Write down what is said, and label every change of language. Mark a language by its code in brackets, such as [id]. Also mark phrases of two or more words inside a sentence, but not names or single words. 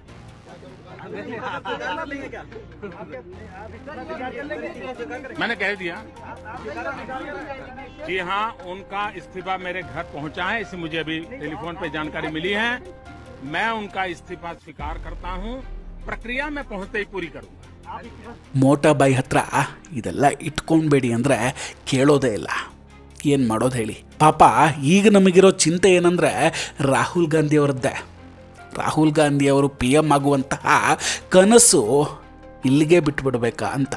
[hi] मैंने कह दिया. जी हाँ, उनका इस्तीफा मेरे घर पहुंचा है, इसे मुझे अभी टेलीफोन पे जानकारी मिली है. मैं उनका इस्तीफा स्वीकार करता हूं. प्रक्रिया में पहुंचते ही पूरी करूंगा. [kn] ಮೋಟಾಬಾಯಿ ಹತ್ರ ಇದೆಲ್ಲ ಇಟ್ಕೊಂಡ್ಬೇಡಿ ಅಂದರೆ ಕೇಳೋದೇ ಇಲ್ಲ. ಏನು ಮಾಡೋದು ಹೇಳಿ. ಪಾಪ ಈಗ ನಮಗಿರೋ ಚಿಂತೆ ಏನಂದರೆ ರಾಹುಲ್ ಗಾಂಧಿ ಅವರದ್ದೇ. ರಾಹುಲ್ ಗಾಂಧಿ ಅವರು PM ಆಗುವಂತಹ ಕನಸು ಇಲ್ಲಿಗೆ ಬಿಟ್ಬಿಡ್ಬೇಕಾ ಅಂತ.